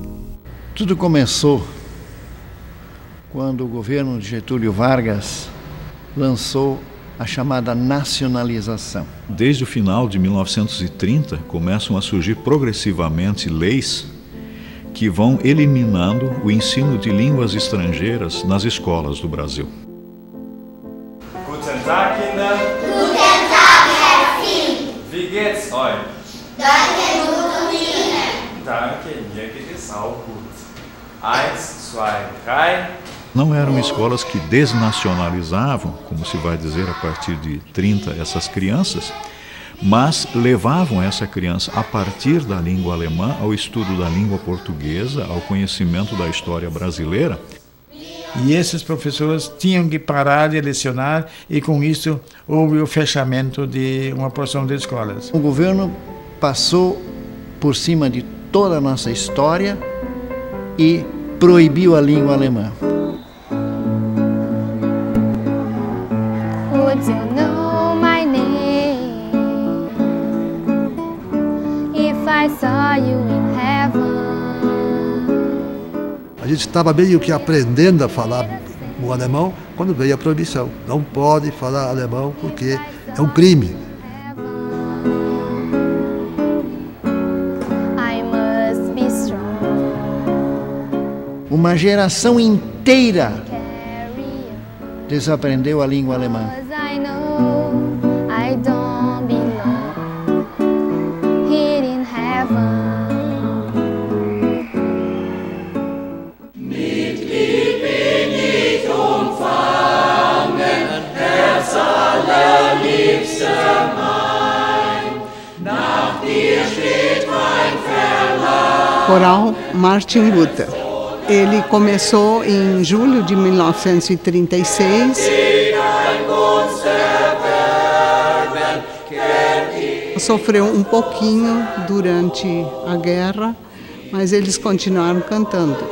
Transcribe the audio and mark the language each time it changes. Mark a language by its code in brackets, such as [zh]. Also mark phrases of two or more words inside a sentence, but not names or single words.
[pt] Tudo começou quando o governo de Getúlio Vargas lançou a chamada nacionalização. Desde o final de 1930, começam a surgir progressivamente leis que vão eliminando o ensino de línguas estrangeiras nas escolas do Brasil. [de] Guten Tag, Kinder. Guten Tag, Herr Fink. Wie geht's euch? Danke, gut und Ihnen. Danke, mir geht es auch gut. 1, 2, 3. [pt] Não eram escolas que desnacionalizavam, como se vai dizer a partir de 30, essas crianças, mas levavam essa criança a partir da língua alemã ao estudo da língua portuguesa, ao conhecimento da história brasileira. E esses professores tinham que parar de lecionar e com isso houve o fechamento de uma porção de escolas. O governo passou por cima de toda a nossa história e proibiu a língua alemã. [en] Would you know my name if I saw you in heaven? [pt] A gente estava meio que aprendendo a falar o alemão quando veio a proibição. Não pode falar alemão porque é um crime. [en] I must be strong. [pt] Uma geração inteira desaprendeu a língua alemã. [en] I know I don't belong here in heaven. [de] Mitglied bin ich umfangen, Herz allerliebster mein. Nach dir steht mein Verlangen. [pt] Coral Martin Luther. Ele começou em julho de 1936. Sofreu um pouquinho durante a guerra, mas eles continuaram cantando.